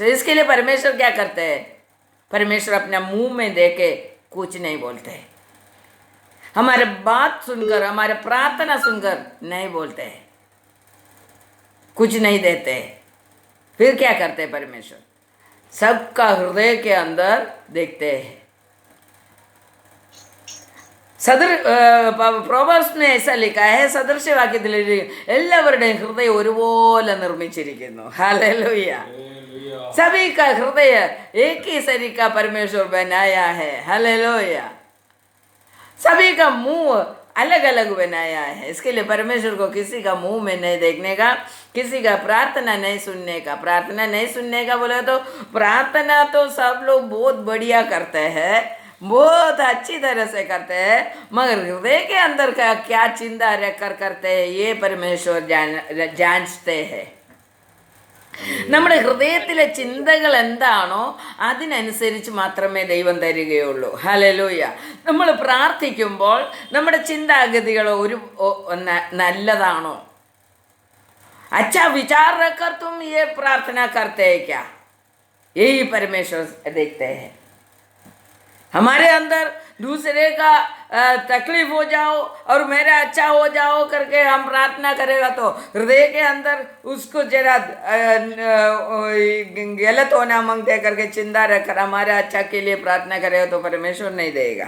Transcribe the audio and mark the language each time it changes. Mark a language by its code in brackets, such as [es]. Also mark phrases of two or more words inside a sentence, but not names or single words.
[hi] इसके लिए परमेश्वर क्या करते हैं? परमेश्वर अपना मुंह में देके कुछ नहीं बोलते, हमारे बात सुनकर, हमारे प्रार्थना सुनकर नहीं बोलते हैं, कुछ नहीं देते. फिर क्या करते हैं परमेश्वर? सबका हृदय के अंदर देखते हैं. സദൃ പ്രോവേർബ്സ് में ऐसा लिखा है, [ml] സദൃശവാക്യത്തിൽ എല്ലാവരുടെയും ഹൃദയം ഒരുപോലെ നിർമ്മിച്ചിരിക്കുന്നു. ഹല്ലേലൂയ. [hi] सभी का हृदय एक ही शरीर का परमेश्वर बनाया है. हालेलुया. सभी का मुंह अलग अलग बनाया है. इसके लिए परमेश्वर को किसी का मुंह में नहीं देखने का, किसी का प्रार्थना नहीं सुनने का. प्रार्थना नहीं सुनने का बोले तो प्रार्थना तो सब लोग बहुत बढ़िया करते हैं, बहुत अच्छी तरह से करते हैं, मगर हृदय के अंदर का क्या चिंता रखकर करते हैं ये परमेश्वर जानते हैं. [ml] നമ്മുടെ ഹൃദയത്തിലെ ചിന്തകൾ എന്താണോ അതിനനുസരിച്ച് മാത്രമേ ദൈവം തരികയുള്ളൂ. ഹല്ലേലൂയ. നമ്മൾ പ്രാർത്ഥിക്കുമ്പോൾ നമ്മുടെ ചിന്താഗതികൾ നല്ലതാണോ? [hi] अच्छा विचार रखकर तुम ये प्रार्थना करते हैं क्या? यही परमेश्वर देखते हैं. हमारे अंदर दूसरे का तकलीफ हो जाओ और मेरा अच्छा हो जाओ करके हम प्रार्थना करेगा तो हृदय के अंदर उसको जरा गलत होना मांगते करके चिंता रखकर हमारे अच्छा के लिए प्रार्थना करेगा तो परमेश्वर नहीं देगा.